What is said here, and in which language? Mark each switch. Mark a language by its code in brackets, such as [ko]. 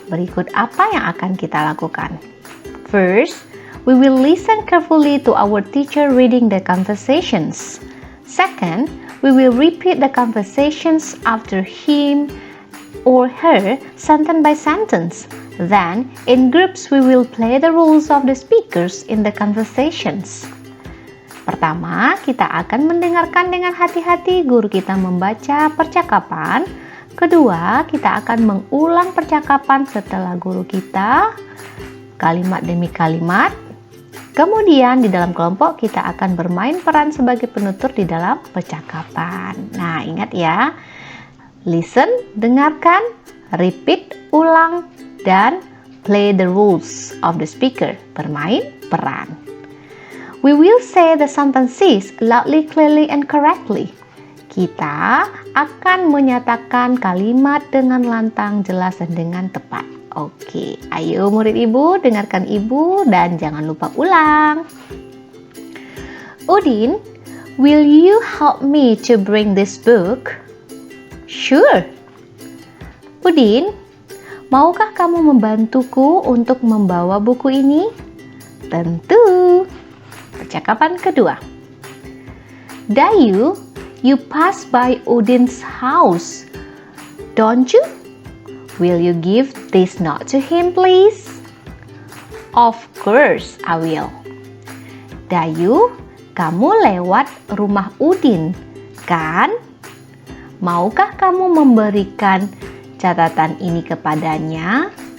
[id] Berikut apa yang akan kita lakukan. [en] First, we will listen carefully to our teacher reading the conversations. Second, we will repeat the conversations after him or her sentence by sentence. Then, in groups, we will play the roles of the speakers in the conversations. [id] Pertama, kita akan mendengarkan dengan hati-hati guru kita membaca percakapan. Kedua, kita akan mengulang percakapan setelah guru kita, kalimat demi kalimat. Kemudian, di dalam kelompok, kita akan bermain peran sebagai penutur di dalam percakapan. Nah, ingat ya, [en] listen, [id] dengarkan, [en] repeat, [id] ulang, dan [en] play the roles of the speaker, [id] bermain peran. [en] We will say the sentences loudly, clearly, and correctly. [id] Kita akan menyatakan kalimat dengan lantang, jelas, dan dengan tepat. Oke, ayo murid ibu, dengarkan ibu dan jangan lupa ulang. [en] Udin, will you help me to bring this book? Sure. [id] Udin, maukah kamu membantuku untuk membawa buku ini? Tentu. Percakapan kedua. [en] Dayu, you pass by Udin's house, don't you? Will you give this note to him, please? Of course, I will. [id] Dayu, kamu lewat rumah Udin, kan? Maukah kamu memberikan catatan ini kepadanya?